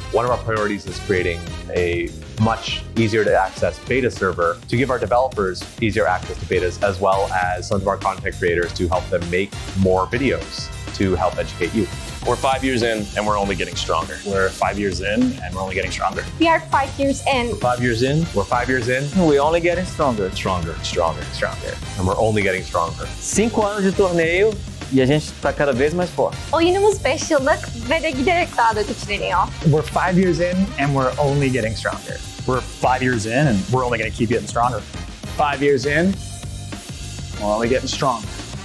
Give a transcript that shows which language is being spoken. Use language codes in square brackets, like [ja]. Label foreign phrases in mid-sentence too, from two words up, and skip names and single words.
[en] One of our priorities is creating a much easier to access beta server to give our developers easier access to betas, as well as some of our content creators to help them make more videos to help educate you. We're 5 years in and we're only getting stronger. We're 5 years in and we're only getting stronger. We are 5 years in. 5 years in, We're 5 years in, We're only getting stronger. stronger. Stronger. and we're only getting stronger. [pt] 5 anos de torneio e a gente tá cada vez mais forte. [tr] Oyunumuz 5 yıllık ve de giderek daha da güçleniyor. [en] We're 5 years in and we're only getting stronger. We're 5 years in and we're only going to keep getting stronger. 5 years in, we're only getting stronger.